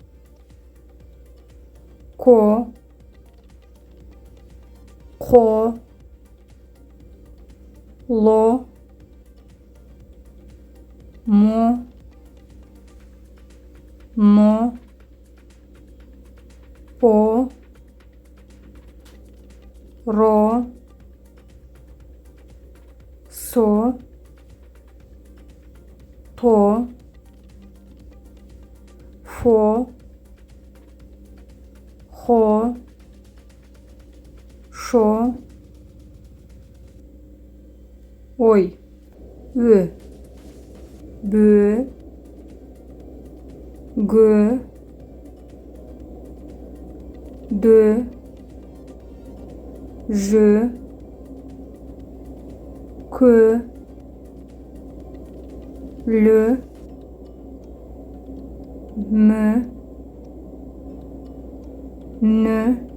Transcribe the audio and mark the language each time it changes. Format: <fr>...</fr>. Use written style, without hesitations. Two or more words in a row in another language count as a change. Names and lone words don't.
<ru>ко, хо, ло, мо, по, ро, со, то, 托 фо 佛 хо шо, ой,</ru> <tr>ü, bü, gü, dü, jü, kü, lü, mü, nü,</tr>